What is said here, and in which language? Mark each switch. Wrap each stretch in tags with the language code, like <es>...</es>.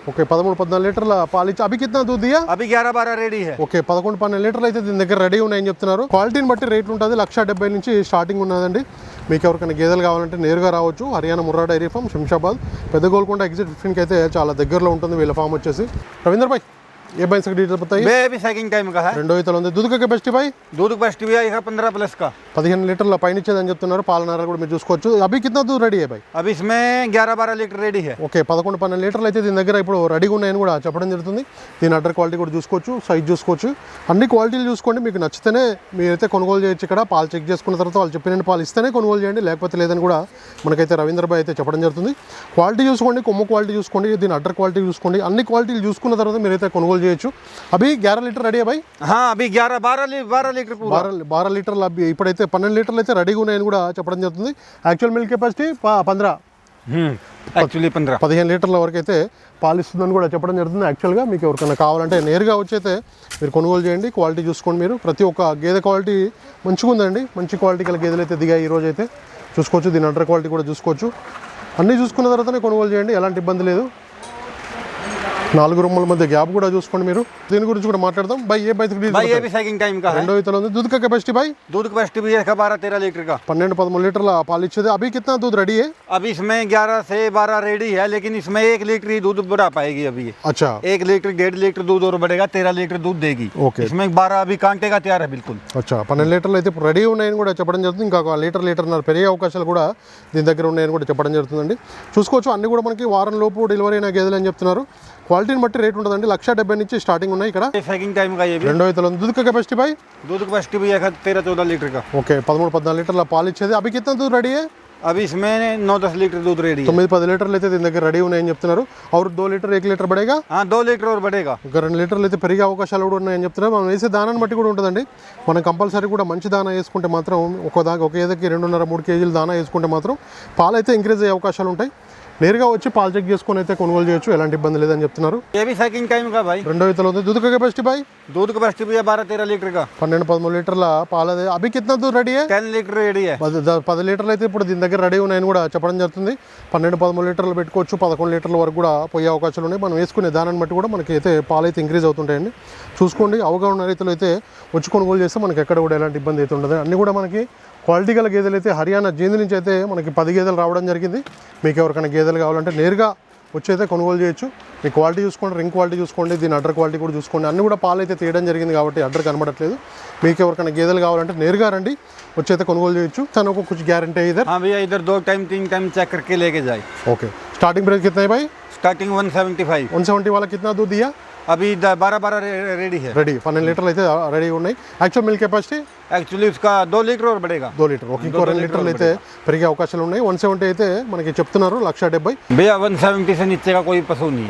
<te>Okay 13-14 లీటర్ల పాలు ఇచ్చి</te> <hi>అభి కిतना दूध दिया? अभी 11-12 रेडी है.</hi> <te>ఓకే 11-12 లీటర్లు అయితే దీని దగ్గర రెడీ ఉన్నాయని చెప్తున్నారు. క్వాలిటీని బట్టి రేట్లు ఉంటుంది. 1,70,000 నుంచి స్టార్టింగ్ ఉన్నదండి. మీకు ఎవరికైనా గేదెలు కావాలంటే నేరుగా రావచ్చు. హర్యానా ముర్రా డైరీ ఫామ్ శంషాబాద్ పెద్ద గోల్కొండ ఎగ్జిట్ 15కి అయితే చాలా దగ్గరలో ఉంటుంది వీళ్ళ ఫామ్ వచ్చేసి.</te> <hi>రవీంద్ర భాయ్ ఏ बाइस का डीटेल बताइए? ये भी सेकंड टाइम का है.</hi> <te>రెండో ఈతలో ఉంది.</te> <hi>दूध का कैपेसिटी भाई? दूध कैपेसिटी भैया इसका 15 प्लस का.</hi> <te>15 లీటర్ల పైన ఇచ్చేదని చెప్తున్నారు. పాలనార కూడా మీరు చూసుకోవచ్చు.</te> <hi>అభి కిतना दूध రెడీ है भाई? अभी इसमें 11-12 लीटर रेडी है.</hi> <te>ఓకే 11-12 లీటర్లు అయితే దీని దగ్గర ఇప్పుడు రెడీగా ఉన్నాయని కూడా చెప్పడం జరుగుతుంది. దీని అడ్డర్ క్వాలిటీ కూడా చూసుకోవచ్చు, సైజ్ చూసుకోవచ్చు, అన్ని క్వాలిటీలు చూసుకోండి. మీకు నచ్చితేనే మీరైతే కొనుగోలు చేయొచ్చు. ఇక్కడ పాలు చెక్ చేసుకున్న తర్వాత వాళ్ళు చెప్పిన పాలు ఇస్తేనే కొనుగోలు చేయండి, లేకపోతే లేదని కూడా మనకైతే రవీంద్ర భాయ్ అయితే చెప్పడం జరుగుతుంది. క్వాలిటీ చూసుకోండి, కొమ్ము క్వాలిటీ చూసుకోండి, దీని అడ్డర్ క్వాలిటీ చూసుకోండి, అన్ని క్వాలిటీలు చూసుకున్న తర్వాత మీరైతే కొనుగోలు చేయొచ్చు.</te> <hi>అభి 11 లీటర్ రెడీ భాయ్? हाँ अभी 12 लीटर पूरा.</hi> <te>12 లీటర్లు అభి ఇప్పుడైతే 12 లీటర్లు అయితే రెడీగా ఉన్నాయని కూడా చెప్పడం జరుగుతుంది.</te> <en>actual milk capacity 15 actually</en> <te>15 లీటర్ల వరకు అయితే పాలిస్తుందని కూడా చెప్పడం జరుగుతుంది. యాక్చువల్గా మీకు ఎవరికైనా కావాలంటే నేరుగా వచ్చి అయితే మీరు కొనుగోలు చేయండి. క్వాలిటీ చూసుకోండి. మీరు ప్రతి ఒక్క గేదె క్వాలిటీ మంచిగా ఉందండి. మంచి క్వాలిటీ గల గేదెలు అయితే దిగాయి ఈరోజు అయితే చూసుకోవచ్చు. దీని అండర్ క్వాలిటీ కూడా చూసుకోవచ్చు. అన్నీ చూసుకున్న తర్వాతనే కొనుగోలు చేయండి, ఎలాంటి ఇబ్బంది లేదు. 4 రూముల మధ్య గ్యాప్ కూడా చూసుకోండి మీరు. దీని గురించి కూడా మాట్లాడదాం.</te> <hi>भाई ये बाइस भाई ये भी सेकंड टाइम का है.</hi> <te>రెండో ఈతలో ఉంది.</te> <hi>दूध का कैपेसिटी भाई? दूध कैपेसिटी भी है 12-13 लीटर का.</hi> <te>12-13 లీటర్ల పాలు ఇచ్చేది.</te> <hi>అభి कितना दूध రెడీ है? अभी इसमें 11 से 12 रेडी है, लेकिन इसमें 1 लीटर ही दूध बढ़ा पाएगी अभी ये. अच्छा 1 लीटर 1.5 लीटर दूध और बढ़ेगा, 13 लीटर दूध देगी. ओके. इसमें 12 अभी कांटे का तैयार है बिल्कुल.</hi> <te>అచ్చా 12 లీటర్లు అయితే ఇప్పుడు రెడీ ఉన్నాయని కూడా చెప్పడం జరుగుతుంది. ఇంకా 1 లీటర్న్నర పెరిగే అవకాశాలు కూడా దీని దగ్గర ఉన్నాయని కూడా చెప్పడం జరుగుతుందండి. చూసుకోవచ్చు. అన్ని కూడా మనకి వారం లోపు డెలివరీ అయిన గేదెలు అని చెప్తున్నారు. క్వాలిటీని బట్టి రేట్ ఉంటుందండి. 1,70,000 నుంచి స్టార్టింగ్ ఉన్నాయి ఇక్కడ.</te> <hi>सेकंड टाइम का ये भी.</hi> <te>రెండో ఈతలో ఉంది.</te> <hi>दूध का कैपेसिटी भाई? दूध कैपेसिटी भी है 13-14 लीटर का.</hi> <te>ఓకే 13-14 లీటర్ల పాలు ఇచ్చేది.</te> <hi>అభి कितना दूध రెడీ है? अभी इसमें 9-10 लीटर दूध रेडी है.</hi> <te>9-10 లీటర్లు అయితే దీని దగ్గర రెడీ ఉన్నాయని చెప్తున్నారు.</te> <hi>और 2 లీటర్ 1 లీటర్ పడేగా. हाँ 2 लीटर और बढ़ेगा.</hi> <te>ఒక 2 లీటర్లు అయితే పెరిగే అవకాశాలు కూడా ఉన్నాయని చెప్తున్నారు. మనం వేసే దానాన్ని బట్టి కూడా ఉంటుందండి. మనం కంపల్సరీ కూడా మంచి దానా వేసుకుంటే మాత్రం ఒక ఏదకి 2.5-3 కేజీలు దానా వేసుకుంటే మాత్రం పాలు అయితే ఇంక్రీజ్ అయ్యే అవకాశాలు ఉంటాయి. నేరుగా వచ్చి పాలు చెక్ చేసుకొని అయితే కొనుగోలు చేయొచ్చు, ఎలాంటి ఇబ్బంది లేదని చెప్తున్నారు.</te> <hi>ये भी सेकंड टाइम का भाई.</hi> <te>రెండో ఈతలో ఉంది.</te> <hi>दूध का कैपेसिटी भाई? दूध कैपेसिटी भी है 12-13 लीटर का.</hi> <te>12-13 లీటర్ల పాలు.</te> <hi>అభి कितना दूध రెడీ है? 10 लीटर रेडी है.</hi> <te>10 లీటర్లు అయితే ఇప్పుడు దీని దగ్గర రెడీ ఉన్నాయని కూడా చెప్పడం జరుగుతుంది. 12-13 లీటర్లు పెట్టుకోవచ్చు. 11 లీటర్ల వరకు కూడా పోయే అవకాశాలు ఉన్నాయి. మనం వేసుకునే దానాన్ని బట్టి కూడా మనకి అయితే పాలు అయితే ఇంక్రీజ్ అవుతుంటాయండి. చూసుకోండి. అవగాహన రైతులు అయితే వచ్చి కొనుగోలు చేస్తే మనకి ఎక్కడ కూడా ఎలాంటి ఇబ్బంది అయితే ఉండదు. అన్నీ కూడా మనకి క్వాలిటీ గల గేదెలు అయితే హర్యానా జీంద్ నుంచి అయితే మనకి 10 గేదెలు రావడం జరిగింది. మీకు ఎవరికైనా గేదెలు కావాలంటే నేరుగా వచ్చి అయితే కొనుగోలు చేయొచ్చు. మీ క్వాలిటీ చూసుకోండి, రింగ్ క్వాలిటీ చూసుకోండి, దీని అడ్డర్ క్వాలిటీ కూడా చూసుకోండి. అన్ని కూడా పాలు అయితే తీయడం జరిగింది కాబట్టి అడ్డర్ కనబడట్లేదు. మీకు ఎవరికైనా గేదెలు కావాలంటే నేరుగా రండి, వచ్చి అయితే కొనుగోలు చేయొచ్చు.</te> <hi>తను कुछ गारंटी है इधर? हाँ भैया, इधर 2 टाइम 3 टाइम चेक करके लेके जाए. ओके, स्टार्टिंग प्राइस कितना है भाई? स्टार्टिंग 175. 170 वाला कितना दूध दिया? अभी 12 रेडी है.</hi> <te>రెడీ 12 లీటర్లు అయితే రెడీ ఉన్నాయి. యాక్చువల్ మిల్క్ కెపాసిటీ</te> <hi>एक्चुअली उसका 2 लीटर और बढ़ेगा.</hi> <te>2 లీటర్. ఓకే, ఇంకో 2 లీటర్లు అయితే పెరిగే అవకాశాలు ఉన్నాయి. 170 అయితే మనకి చెప్తున్నారు 1,70,000.</te> <hi>भैया 170 से नीचे का कोई पशु नहीं है.</hi>